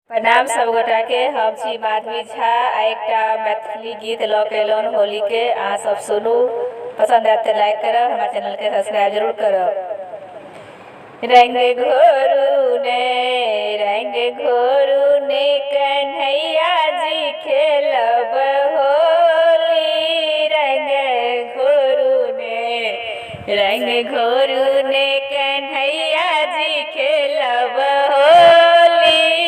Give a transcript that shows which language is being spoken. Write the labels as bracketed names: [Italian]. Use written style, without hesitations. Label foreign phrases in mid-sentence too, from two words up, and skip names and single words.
[Maithili] प्रणाम सब गोटा के। हम छी माधवी झा आ एकटा मैथिली गीत लऽ के एलहुँ होली के। अहाँ सब सुनू, पसंद आयत तऽ लाइक करब, हमारे चैनल के सब्सक्राइब जरूर करब। रंग घोरू ने कन्हैया जी खेलब होली। रंग घोरू ने कन्हैया जी खेलब होली।